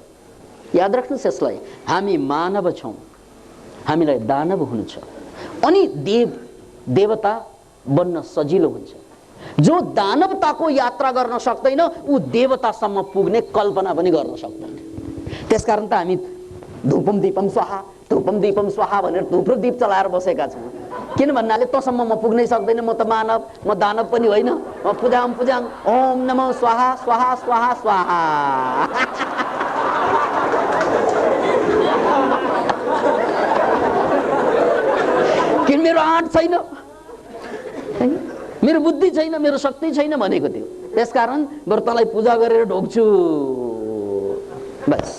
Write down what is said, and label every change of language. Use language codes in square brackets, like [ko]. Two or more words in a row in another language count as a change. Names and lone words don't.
[ne] याद राख्नुहोस् यसलाई। हामी मानव छौँ, हामीलाई दानव हुनु छ, अनि देवता बन्न सजिलो हुन्छ। जो दानवताको यात्रा गर्न सक्दैन ऊ देवतासम्म पुग्ने कल्पना पनि गर्न सक्दैन। त्यसकारण त हामी [sa] धूपम दीपम स्वाहा, धूपम दीपम स्वाहा [ne] भनेर थुप्रो दीप चलाएर बसेका छौँ। किन भन्नाले तँसम्म म पुग्नै सक्दैन, म त मानव, म दानव पनि होइन। [sa] म पूजाम पूजाङ, ओम नमो स्वाहा स्वाहा स्वाहा स्वाहा। [ne] किन मेरो आँट छैन, मेरो बुद्धि छैन, मेरो शक्ति छैन भनेको थियो। त्यसकारण बरु तँलाई पूजा गरेर ढोक्छु बस।